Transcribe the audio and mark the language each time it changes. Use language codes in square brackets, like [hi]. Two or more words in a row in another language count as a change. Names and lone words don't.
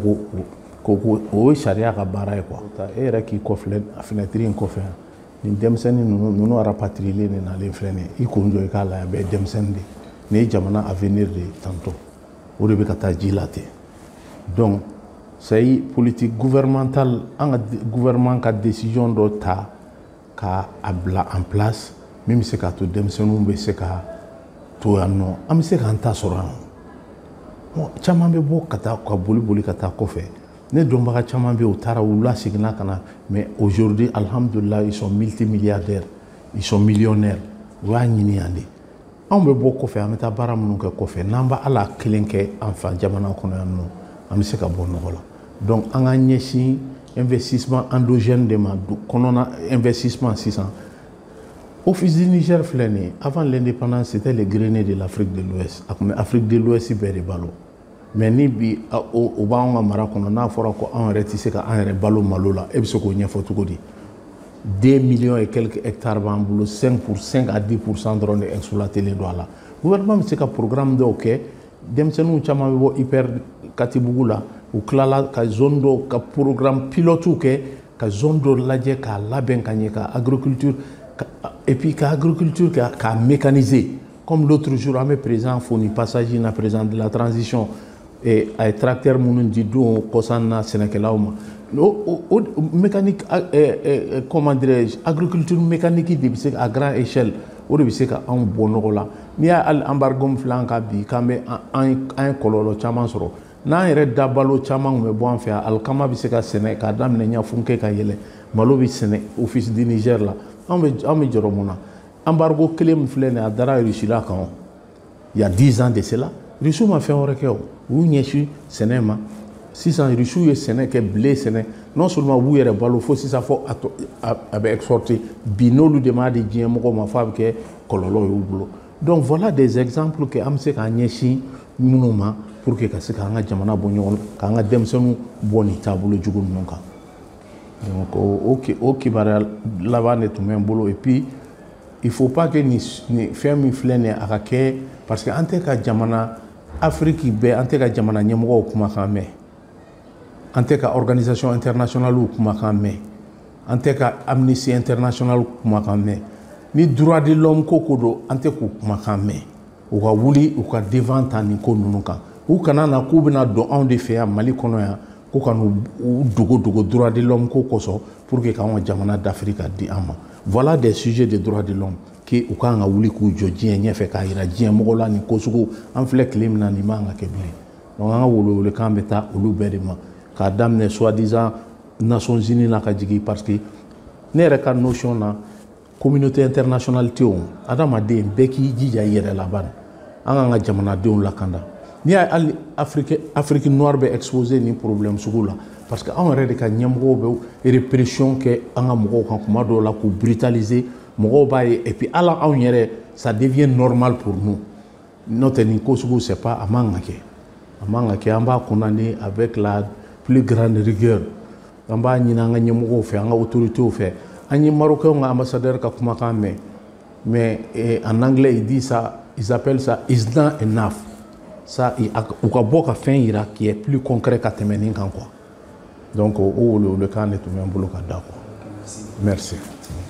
[bm] ko o ye sariya ka baara ye quoi e yɛrɛ k'i kɔfilɛ fenêtre in kɔfɛ nin denmisɛnnin ninnu rapatrier nin nalen filɛ nin ye i kun jɔ i k'a lajɛ a bɛɛ ye denmisɛnnin de ye nin ye jamana avenir de ye tantôt o de bɛ ka taa ji la ten [fr] donc c'est politique gouvernementale [bm] an ka gouvernement ka décision dɔ ta ka a bila [fr] en place [bm] min bɛ se k'a to denmisɛnninw bɛ se ka to yan nɔ an bɛ se k'an ta sɔrɔ yan bon caman bɛ bɔ ka taa ka boli ka taa kɔfɛ ne dɔnbaga caman bɛ yen u taara u laseginna ka na [fr] mais aujourd'hui alhamdulillah ils sont multimilliardaires ils sont millionnaires [bm] u y'a ɲini yan de anw bɛ bɔ kɔfɛ an bɛ taa baara minnu kɛ kɔfɛ n'an b'a ala kelen kɛ an fa jamana kɔnɔ yan nɔ an bɛ se ka bɔ nɔgɔ la donc an ka ɲɛsin [fr] investissement endogène [bm] de ma kɔnɔna investissement sisan Office du Niger filɛ nin ye [fr] avant l'indépendance c'était les greniers de l'Afrique de l'Ouest [bm] a tun bɛ Afrique de l'Ouest bɛɛ de balo mais ni bi o b'anw ka mara kɔnɔ n'a fɔra ko anw yɛrɛ tɛ se ka an yɛrɛ balo malo la e bɛ se k'o ɲɛfɔ cogo di [fr] 2 millions et quelques hectares [bm] b'an bolo 5 à 10% dɔrɔn de exploitelen don a la gouvernement bɛ se ka programme dɔw kɛ denmisɛnninw caman bɛ bɔ hyper Katibugu la u tilala ka zone dɔw ka programme pilote kɛ ka zone dɔw lajɛ k'a labɛn ka ɲɛ ka agriculture [fr] et puis [bm] ka agriculture k'a mécaniser [fr] comme l'autre jour [bm] an bɛ président fo ni passage na [fr] président de la transition [bm] a ye tracteur minnu di don kɔsan na sɛnɛkɛlaw ma o mécanique [fr] comment dirais-je agriculture mécanique [bm] de bɛ se [fr] à grande échelle [bm] o de bɛ se ka anw bɔ nɔgɔ la n'i y'a hali embargo min filɛ an kan bi k'an bɛ an ye kɔlɔlɔ caman sɔrɔ n'an yɛrɛ dabalo caman tun bɛ bɔ an fɛ yan alikama bɛ se ka sɛnɛ k'a daminɛ ɲafunke ka yɛlɛ malo bɛ sɛnɛ office du Niger la anw bɛ jɔrɔ mun na embargo kelen min filɛ nin ye a dara Russie la kan [fr] il y a 10 ans de cela [bm] Russie ma fɛn wɛrɛ kɛ o u y'u ɲɛsin sɛnɛ ma sisan Russie ye sɛnɛ kɛ blé sɛnɛ [fr] non seulement [bm] u b'u yɛrɛ balo fo sisan fo a bɛ exporter bi n'olu de m'a di diɲɛ mɔgɔw ma fo a bɛ kɛ kɔlɔlɔ y'u bolo [fr] donc voilà des exemples que [bm] an bɛ se k'an ɲɛsin minnu ma [fr] pour que [bm] ka se k'an ka jamana bɔ ɲɔgɔn k'an ka denmisɛnninw bɔ nin taabolo jugu ninnu kan donc o kibaruya laban de tun bɛ n bolo [fr] et puis il faut pas que [bm] nin fɛn min filɛ nin ye a ka kɛ [fr] parce que [bm] an tɛ ka jamana Afrique bɛɛ an tɛ ka jamana ɲɛmɔgɔw kumakan mɛn an tɛ ka [fr] organisation internationale [bm] kumakan mɛn an tɛ ka Amnesty International kumakan mɛn ni [fr] droit de l'homme [bm] ko don an tɛ k'u kumakan mɛn u ka wuli u ka devant ta nin ko ninnu kan u kana na k'u bɛna don anw de fɛ yan Mali kɔnɔ yan ko ka n'u dogo [fr] droit de l'homme [bm] ko kosɔn [fr] pour que [bm] k'anw ka jamana d'Afrique di an ma [fr] voilà des sujets de droit de l'homme que [bm] u kan ka wuli k'u jɔ diɲɛ ɲɛfɛ k'a yira diɲɛ mɔgɔw la nin ko sugu an filɛ tile min na nin man ka kɛ bilen donc an ka welewelekan bɛ taa olu bɛɛ de ma k'a daminɛ [fr] soi-disant Nations Unies [bm] la ka jigin [fr] parce que [bm] ne yɛrɛ ka notion na [fr] communauté internationale [bm] tɛ o adamaden bɛɛ k'i jija i yɛrɛ la bani an k'an ka jamanadenw lakanda n'i y'a ye hali Afrique noire bɛ exposé ni problème sugu la [fr] parce que [bm] anw yɛrɛ de ka ɲɛmɔgɔw bɛ répression kɛ an ka mɔgɔw kan kuma dɔw la k'u brutaliser mɔgɔw b'a ye [fr] et puis [bm] ala anw yɛrɛ [fr] ça devient normal pour nous [bm] n'o tɛ nin ko sugu [fr] c'est pas [bm] a man ka kɛ a man ka kɛ an b'a condamner [fr] avec la plus grande rigueur [bm] an b'a ɲini an ka ɲɛmɔgɔw fɛ an ka autorités fɛ an ye marocains ka ambassadeur ka kumakan mɛn [fr] mais en anglais ils appellent ça [en] is not enough [bm] ça u ka bɔ ka fɛn yira [fr] qui est plus concret [bm] ka tɛmɛ nin kan quoi donc o welekan de tun bɛ n bolo ka da quoi merci.